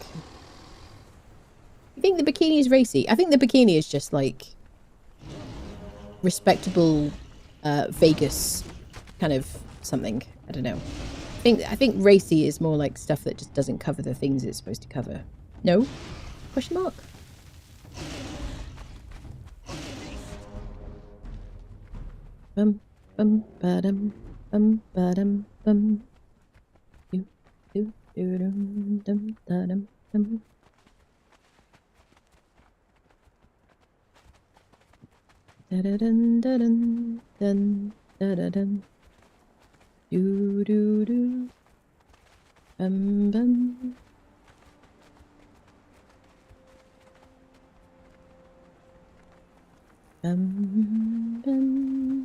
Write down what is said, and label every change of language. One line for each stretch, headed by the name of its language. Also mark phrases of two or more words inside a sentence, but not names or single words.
English: You think the bikini is racy? I think the bikini is just like respectable Vegas kind of something. I don't know. I think racy is more like stuff that just doesn't cover the things it's supposed to cover. No? Question mark? Bum bum ba-dum bum bum. Do do do dum dum da dum dum. Da da dun da dun dun da da dun. Do do do. Bum bum. Bum bum.